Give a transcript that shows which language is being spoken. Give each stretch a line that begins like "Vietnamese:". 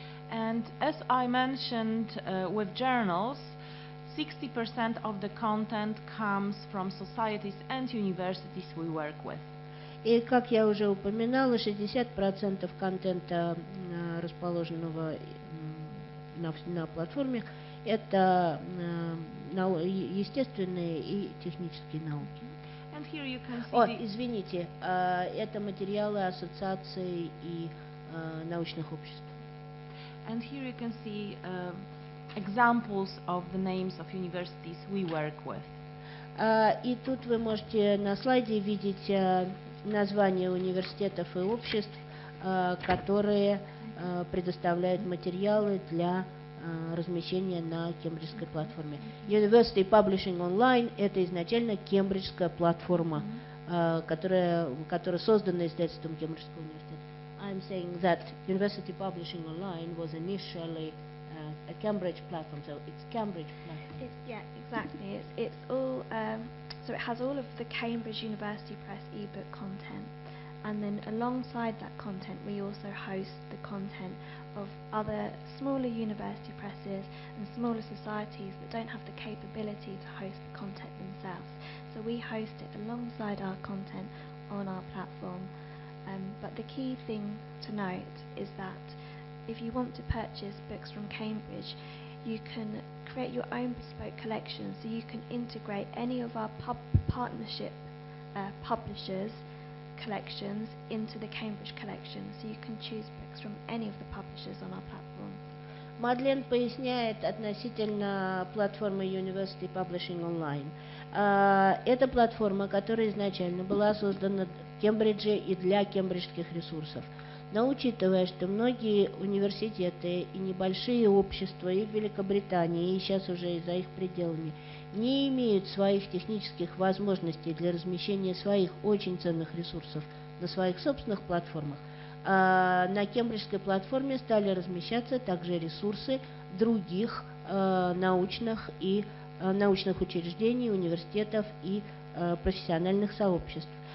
English: And as I mentioned with journals, 60% of the content comes from societies and universities we work with.
Russian: И, как я уже упоминала, 60% контента, расположенного на платформе, это естественные и технические науки.
English: And here you can see
Russian: извините, это материалы ассоциаций и научных обществ.
English: And here you can see examples of the names of universities we work with.
Russian: И тут вы можете на слайде видеть названия университетов и обществ, которые предоставляют материалы для размещения на кембриджской платформе. University Publishing Online – это изначально кембриджская платформа, которая создана издательством Кембриджского университета.
English: I'm saying that University Publishing Online was initially a Cambridge platform, so it's Cambridge platform. Yeah, exactly. It's all so it has all of the Cambridge University Press ebook content, and then alongside that content, we also host the content of other smaller university presses and smaller societies that don't have the capability to host the content themselves. So we host it alongside our content on our platform. But the key thing to note is that if you want to purchase books from Cambridge, you can create your own bespoke collection, so you can integrate any of our partnership publishers' collections into the Cambridge collection, so you can choose books from any of the publishers on our platform.
Russian: Мадлен поясняет относительно платформы University Publishing Online. Это платформа, которая изначально была создана в Кембридже и для кембриджских ресурсов. Но учитывая, что многие университеты и небольшие общества и в Великобритании, и сейчас уже и за их пределами, не имеют своих технических возможностей для размещения своих очень ценных ресурсов на своих собственных платформах, на кембриджской платформе стали размещаться также ресурсы других научных учреждений, университетов и профессиональных сообществ.